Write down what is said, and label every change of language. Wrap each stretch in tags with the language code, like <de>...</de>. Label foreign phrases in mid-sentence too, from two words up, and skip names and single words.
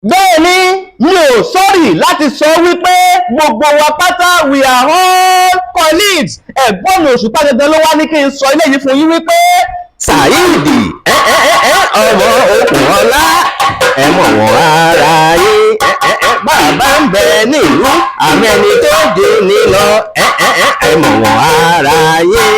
<yo>Bẹ́ẹ̀ ni, mi ò sọ́rí láti sọ wípé gbogbo wa pátá,</yo> <en>we are all colleagues.</en> <yo>Ẹ̀gbọ́n mi Òṣùpá gangan ló wá ní kí n sọ eléyìí fún yín wípé Saheed, ẹ, ẹ, ẹ, ẹ, ọmọ Okunola, ẹ mọ̀ wọ́n ara yín. Ẹ, ẹ, ẹ, bàbá ń bẹ nílùú, àmì ẹni tó jù ní lọ. Ẹ, ẹ, ẹ, ẹ mọ̀ wọ́n ara yín.</yo>